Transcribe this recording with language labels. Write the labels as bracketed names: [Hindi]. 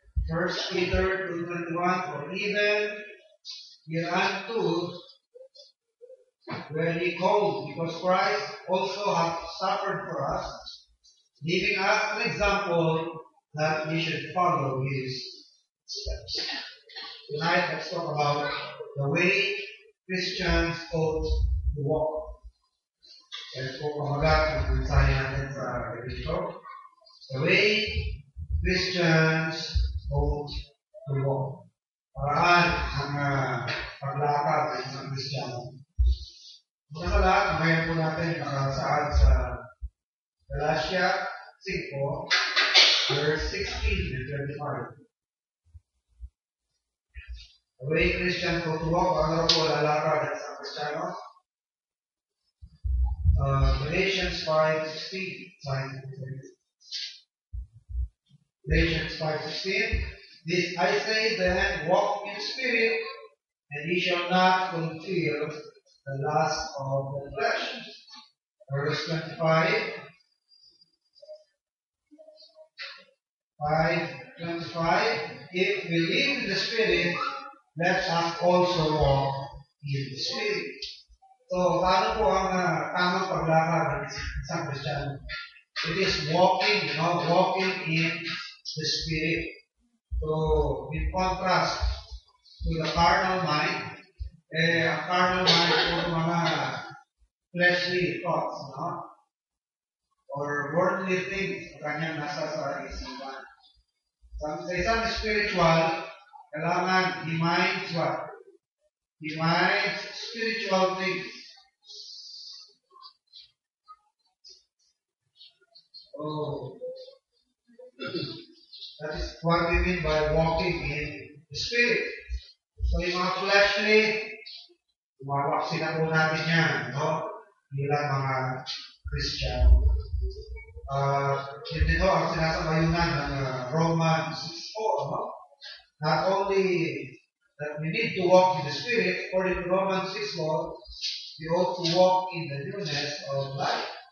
[English] 1 Peter 2:21, for even hereunto were ye called, because Christ also hath suffered for us, leaving us an example that we should follow his steps. Tonight, let's talk about the way Christians ought to walk. [Filipino] Let's po pamagat ang mensahe natin sa Kristo. [English] The way Christians ought to walk. [Filipino] Paraan ang paglakad ng isang Kristiyano. Una sa lahat, ngayon po natin nakasaad sa Galatia 5, verse 16 and 25. [English] The way Christians ought to walk, [Filipino] paano po lalakad ng isang Kristiyano? [English] Galatians 5:16. Galatians 5:16. This I say then, walk in the Spirit, and ye shall not fulfill the lust of the flesh. Verse 25. 5:25. If we live in the Spirit, let us also walk in the Spirit. [Filipino] So, paano po ang tamang paglakad ng isang Kristiyano? [English] It is walking, walking in the Spirit. So, in contrast to the carnal mind, ang carnal mind po mga fleshly thoughts, or worldly things, [Filipino] kanyang nasa sa isipan. Sa isang spiritual, kailangan [English] he minds what? He minds spiritual things. Oh, that is what we mean by walking in the Spirit. [Filipino] So, yung mga fleshly, umawaksin na po natin yan, bilang mga Christian. Yun din ang sinasabayunan ng [English] Romans 6:4, Not only that we need to walk in the Spirit, according to Romans 6:4, we ought to walk in the newness of life.